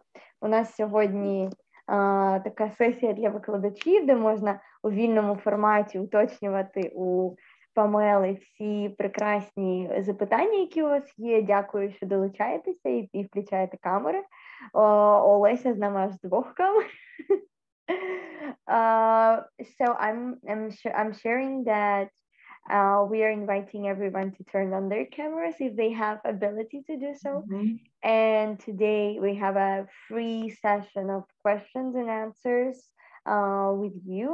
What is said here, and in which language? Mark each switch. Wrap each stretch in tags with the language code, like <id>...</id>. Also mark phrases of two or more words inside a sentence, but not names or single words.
<uk>У нас сьогодні така сесія для викладачів, де можна у вільному форматі уточнювати у Памели всі прекрасні запитання, які у вас є. Дякую, що долучаєтеся і включаєте камери. Олеся з нами аж з двох камер.</uk> <en>So I'm sharing that we are inviting everyone to turn on their cameras if they have ability to do so. Mm-hmm. And today we have a free session of questions and answers with you.</en>